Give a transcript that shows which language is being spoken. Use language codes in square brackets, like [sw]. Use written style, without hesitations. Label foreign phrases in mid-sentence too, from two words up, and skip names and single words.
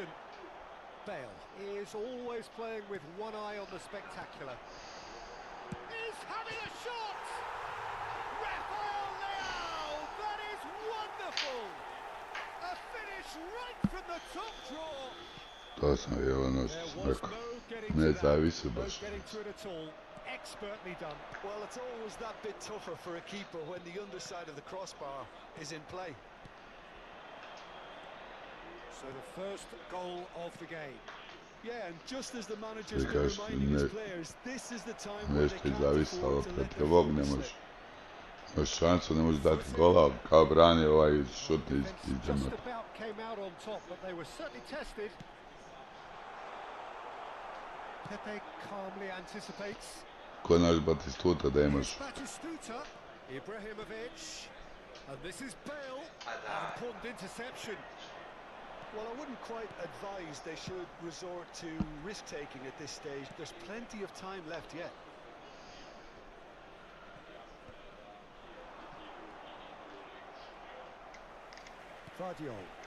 [en] Bale is always playing with one eye on the spectacular. He's having a shot! Rafael Leao! That is wonderful! A finish right from the top draw! [sr] To sam je ono što [en] There [sr] sam [en] was [sr] rekao. [en] no getting [sr] Ne [en] to that, [sr] zavisi [en] no [sr] baš. [en] getting to it at all. Expertly done. Well, it's always that bit tougher for a keeper when the underside of the crossbar is in play. So the first goal of the game. Yeah, and just as the manager's been Because reminding his [sr] ne- [en] players, this is the time where they [sr] Nešto je [en] can't [sr] zavisalo [en] afford to [sr] kad [en] let [sr] te [en] their [sr] Bog ne [en] focus [sr] može. [en] slip. [sr] Imaš šansu, ne možeš dati gola, kao brani ovaj šut iz [en] Defence [sr] džema. [en] just about came out on top, but they were certainly tested. Pepe calmly anticipates. [sr] Ko naš Batistuta da [en] Here's [sr] imaš. [en] Batistuta, Ibrahimovic, and this is Bale. An important interception. Well, I wouldn't quite advise they should resort to risk-taking at this stage. There's plenty of time left yet. Guardiola.